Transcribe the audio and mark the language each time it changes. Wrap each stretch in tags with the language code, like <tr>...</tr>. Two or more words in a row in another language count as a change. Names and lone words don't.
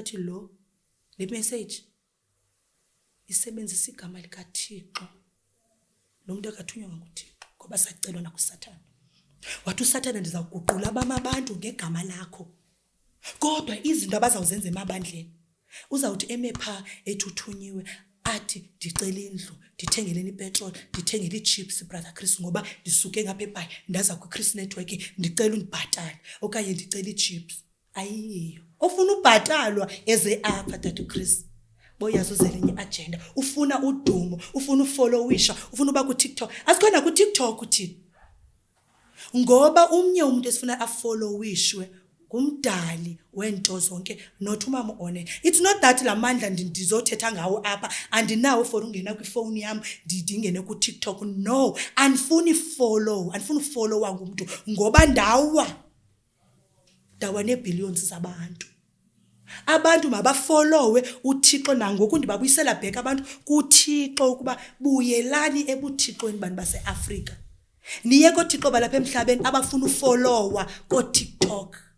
<xh>athi le message isebenzisa igama likaThixo lo muntu akathunywa nguThixo ngoba sacelwa nakuSathane wathi uSathane ndizawuguqula abantu ngegama lakho kodwa izinto abazawuzenza emabandleni uzawuthi emepha ethuthunyiwe athi ndicela indlu ndithengeleni ipetrol ndithengele ichips brother Chris ngoba ndisuke ngapha eBhayi ndaza kuChris network ndicela undibhatale okanye ndicela ichips ayiyo ofuna ubhatalwa eze apha tata Chris boyazi uzelenye agenda ufuna udumo ufuna ufollowisha ufuna uba ku TikTok asikhona ku TikTok uthini ngoba umnye umuntu esifuna afollowishwe ngumdali wento zonke not umama one</xh> <en>it's not that</en> <xh>lamandla ndizothetha ngawo apha andinawo for ungena kwifone yami ndingene ku TikTok no andifuni follow ngumuntu ngoba ndawa nebillions zabantu mabafollowe uThixo nangoku ndibabuyisela back abantu kuThixo ukuba buyelani ebuthixweni bantu baseAfrika niye koThixo balapha emhlabeni abafuna ufollowa ko TikTok</xh>